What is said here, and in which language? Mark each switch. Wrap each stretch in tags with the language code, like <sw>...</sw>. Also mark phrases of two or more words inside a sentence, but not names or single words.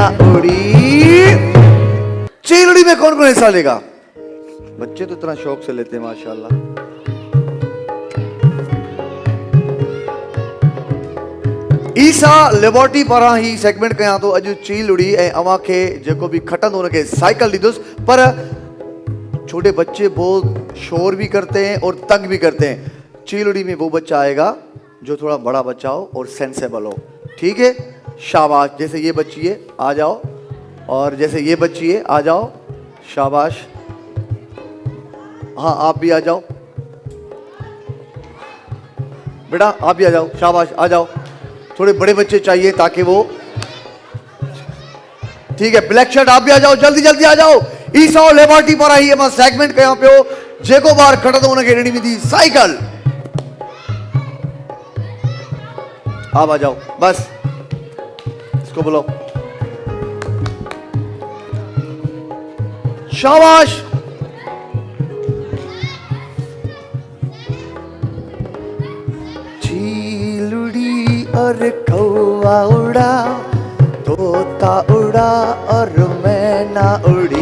<hi>उड़ी। चीलड़ी में कौन कौन हिस्सा लेगा? बच्चे तो इतना शौक से लेते हैं माशाल्लाह।</hi> <sd>ईसा लेबोरेटरी पारां ही सेगमेंट कयां तो अॼु चीलड़ी ऐं अवां खे जेको बि खटंदो उनखे साइकिल ॾींदुसि।</sd> <hi>पर छोटे बच्चे बहुत शोर भी करते हैं और तंग भी करते हैं। चीलड़ी में वो बच्चा आएगा जो थोड़ा बड़ा बच्चा हो और सेंसेबल हो, ठीक है? शाबाश। जैसे ये बच्ची है, आ जाओ। और जैसे ये बच्ची है, आ जाओ। शाबाश। हाँ, आप भी आ जाओ बेटा, आप भी आ जाओ। शाबाश, आ जाओ। थोड़े बड़े बच्चे चाहिए ताकि वो, ठीक है? ब्लैक शर्ट आप भी आ जाओ, जल्दी जल्दी आ जाओ।</hi> <sd>ईसा लेबोरेटरी पर आई है सेगमेंट कयां पियो जेको बार खटंदो उनखे ॾियणी वेंदी साइकिल।</sd> <hi>आप आ जाओ, बस इसको बुलाओ। शाबाश। चीलुड़ी और कौवा उड़ा, तोता उड़ा और मैना उड़ी।</hi>